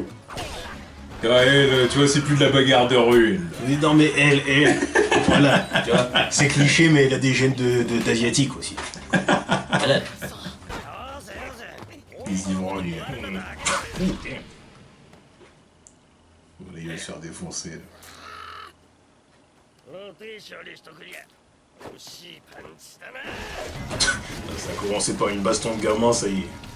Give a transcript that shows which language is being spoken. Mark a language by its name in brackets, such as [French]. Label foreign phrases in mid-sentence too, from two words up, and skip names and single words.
[French] Elle, tu vois, c'est plus de la bagarre de rue. Mais non, mais elle, voilà, tu vois, c'est cliché, mais elle a des gènes d'asiatique aussi. malade. Les ivrognes. Il va se faire défoncer. Là. [Japanese] ローテーションにしとくりゃ欲しいパンチだな。 [French] Ça a commencé par une baston de gamin, ça y est.